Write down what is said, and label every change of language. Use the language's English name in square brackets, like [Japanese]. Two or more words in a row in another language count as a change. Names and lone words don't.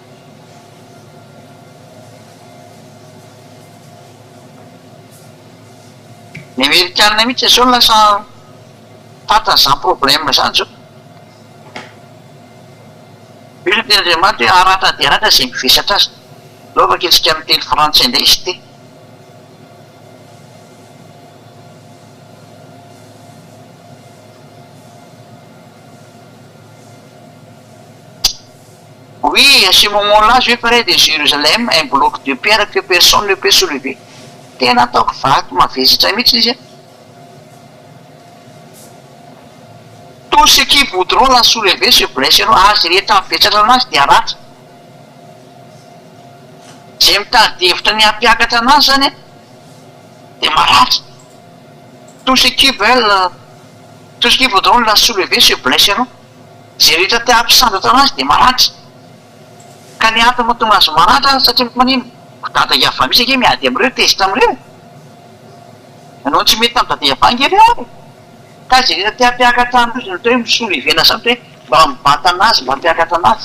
[Malagasy] Ny Amerikana mihitsy zao lasa fatan'izany problème zany zao. Io no teny Andriamanitra hoe aratra dia aratra izay mivesatra azy. Laovaka etsika amin'ny teny frantsay indray izy ty. [French] Oui, à ce moment-là, je ferai de Jérusalem un bloc de pierre que personne ne peut soulever. [Malagasy] Tena ataoko vato mavesatra mihitsy izy. [French] Tout ce qui voudront la soulever se blesseront. [Malagasy] Azy rehetra mivesatra anazy dia aratra. Izay mitady hevitra ny hampiakatra anazy zany dia maratra. [French] Tout ce qui voudront la soulever se blesseront. [Malagasy] Izay rehetra te hampisandratra anazy dia maratra. Ka ny antony mahatonga azy maratra satria manino? Dada Eva misy ange miady amin'ireo tezitra amin'ireo. Ianao tsy mety amin'ny dada Eva ange ireo. Ka izay rehetra te hampiakatra anazy no hoe misolevena samby hoe mba mibata anazy, mba hampiakatra anazy.